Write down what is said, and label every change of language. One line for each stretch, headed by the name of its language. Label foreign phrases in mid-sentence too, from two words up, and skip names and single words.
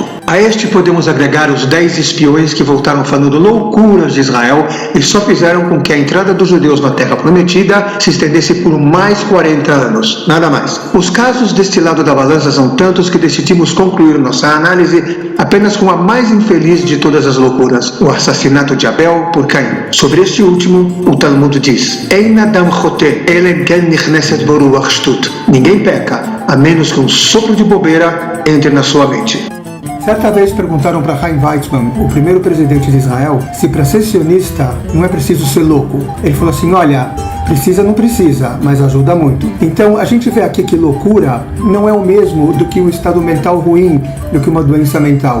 Portuguese: A este podemos agregar os 10 espiões que voltaram falando loucuras de Israel e só fizeram com que a entrada dos judeus na Terra Prometida se estendesse por mais 40 anos, nada mais. Os casos deste lado da balança são tantos que decidimos concluir nossa análise apenas com a mais infeliz de todas as loucuras, o assassinato de Abel por Caim. Sobre este último, o Talmud diz:
Hebrew: אין אדם חוטא, אלא אם כן נכנסת בו רוח שטות.
Portuguese: Ninguém peca, a menos que um sopro de bobeira entre na sua mente. Certa vez perguntaram para Chaim Weizmann, o primeiro presidente de Israel, se para ser sionista não é preciso ser louco. Ele falou assim: olha, precisa não precisa, mas ajuda muito. Então a gente vê aqui que loucura não é o mesmo do que um estado mental ruim, do que uma doença mental.